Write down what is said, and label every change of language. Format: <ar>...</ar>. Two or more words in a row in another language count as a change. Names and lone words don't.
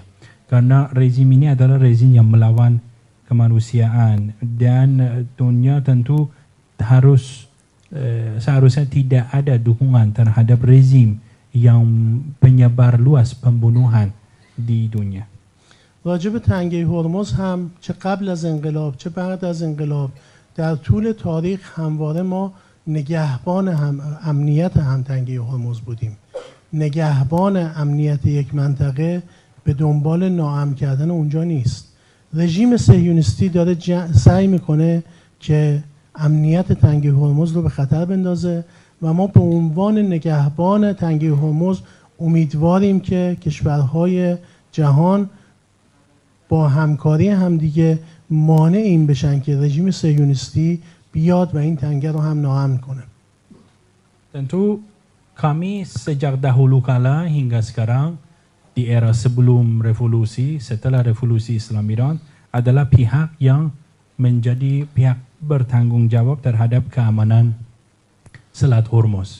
<id>Karena rezim ini adalah rezim yang melawan kemanusiaan dan dunia tentu harus seharusnya tidak ada dukungan terhadap rezim yang penyebar luas pembunuhan di dunia.</id> <fa>راجب تنگه هرمز هم چه قبل از انقلاب چه بعد از انقلاب در طول تاریخ همواره ما نگهبان امنیت هم تنگه هرمز بودیم. نگهبان امنیت یک منطقه به دنبال ناامن کردن اونجا نیست. رژیم صهیونیستی داره سعی میکنه که امنیت تنگه هرمز رو به خطر بندازه و ما به عنوان نگهبان تنگه هرمز امیدواریم که کشورهای جهان با همکاری همدیگه مانع این بشن که رژیم صهیونیستی بیاد و این تنگه رو هم ناامن کنه.</fa> <id>Tentu kami sejak dahulu kala hingga sekarang di era sebelum revolusi, setelah revolusi Islam Iran adalah pihak yang menjadi pihak bertanggung jawab terhadap keamanan Selat Hormuz.</id>